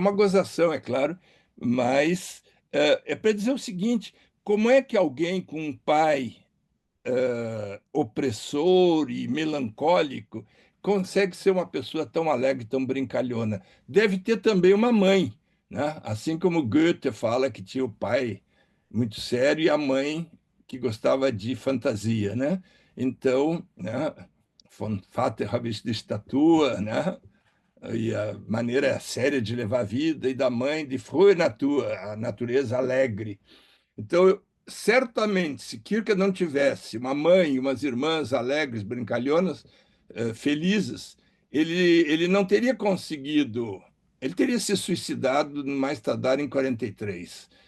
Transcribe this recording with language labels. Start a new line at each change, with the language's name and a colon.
Portuguese: É uma gozação, é claro, mas é para dizer o seguinte: como é que alguém com um pai opressor e melancólico consegue ser uma pessoa tão alegre, tão brincalhona? Deve ter também uma mãe, né? Assim como Goethe fala que tinha o pai muito sério e a mãe que gostava de fantasia, né? Então, né?
German: Von Vater habe ich die Statur, né?
Portuguese: E a maneira séria de levar a vida, e da mãe de
German: Frohe Natur,
Portuguese: a natureza alegre. Então, certamente, se Kierkegaard não tivesse uma mãe e umas irmãs alegres, brincalhonas, felizes, ele não teria conseguido, ele teria se suicidado no mais tardar em 43.